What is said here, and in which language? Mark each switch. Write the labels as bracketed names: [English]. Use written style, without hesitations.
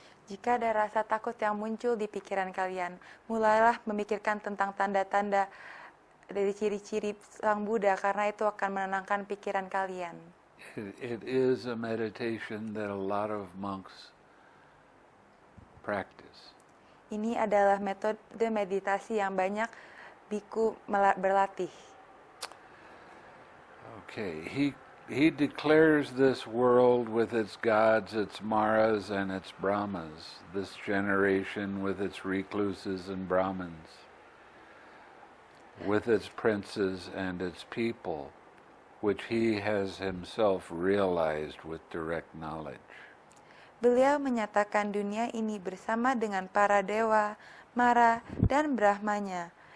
[Indonesian] Jika ada rasa takut yang muncul di pikiran kalian, mulailah memikirkan tentang tanda-tanda dari ciri-ciri Sang Buddha, karena itu akan menenangkan pikiran kalian. [English] It is a meditation that a lot of monks practice. [Indonesian] Ini adalah metode meditasi yang banyak biku berlatih. [English] Okay, he declares this world with its gods, its maras, and its brahmas, this generation with its recluses and brahmins, with its princes and its people, which he has himself realized with direct knowledge. [Indonesian] Beliau menyatakan dunia ini bersama dengan para dewa, mara, dan brahmanya.